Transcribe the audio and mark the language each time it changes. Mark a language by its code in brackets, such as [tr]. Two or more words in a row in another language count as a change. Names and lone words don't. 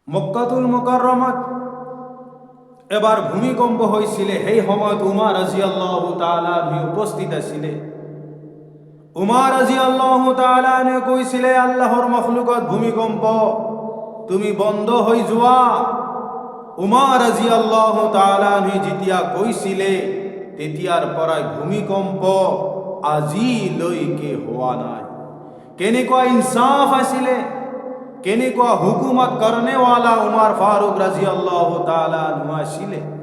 [as] মক্কাতুল মুকাররমাত এবার ভূমিকম্প হয়েছিলে। সেই সময়ত উমার [ar] رضي الله تعالى [as] উপস্থিত আছিলে। উমার [ar] رضي الله تعالى [as] কৈছিলে, আল্লাহর মখলুকত ভূমিকম্প, তুমি বন্ধ হৈ যোৱা। উমাৰ [ar] رضي الله تعالى [as] যেতিয়া কৈছিলে, তেতিয়াৰ পৰাই ভূমিকম্প আজিলৈকে হোৱা নাই। কেনেকুৱা ইনসাফ আছিলে, কেনেকুৱা হুকুমত কৰণেৱালা উমাৰ ফাৰুক [ar] رضي الله تعالى [as] আছিলে।